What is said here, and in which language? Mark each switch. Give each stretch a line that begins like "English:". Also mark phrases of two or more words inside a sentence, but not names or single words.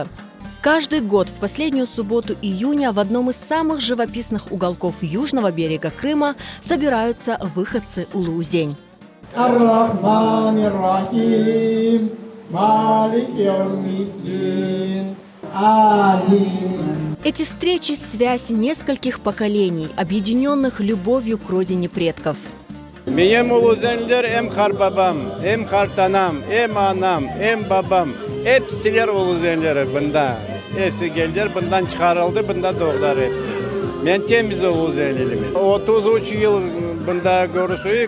Russian: Каждый год в последнюю субботу июня в одном из самых живописных уголков южного берега Крыма собираются выходцы Улу-Узень. Эти встречи – связь нескольких поколений, объединенных любовью к родине предков.
Crimean Tatar: Benim uluzenler hem harbabam, hem hartanam, hem anam, hem babam. Hepsiler uluzenleri bunda. Hepsi geldiler, bundan çıkarıldı, bunda doğdular hepsi. Ben temiz uluzenliyim. 33 yıl bunda görüşüyoruz.